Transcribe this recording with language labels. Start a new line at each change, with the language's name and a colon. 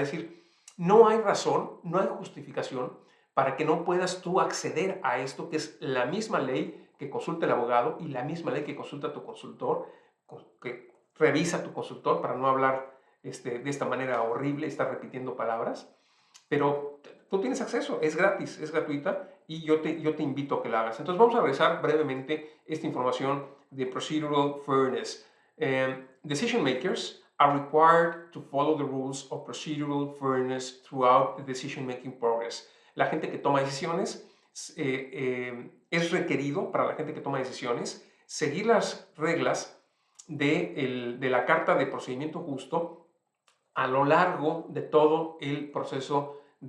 Spanish: Es decir, no hay razón, no hay justificación para que no puedas tú acceder a esto, que es la misma ley que consulta el abogado y la misma ley que consulta tu consultor, que revisa tu consultor, para no hablar de esta manera horrible, estar repitiendo palabras. Pero tú tienes acceso, es gratis, es gratuita, y yo te invito a que la hagas. Entonces vamos a revisar brevemente esta información de Procedural Fairness.
English: Decision makers are required to follow the rules of procedural fairness throughout the decision-making progress.
Spanish: La gente que toma decisiones, es requerido para la gente que toma decisiones seguir las reglas de la Carta de Procedimiento Justo a lo largo de todo el proceso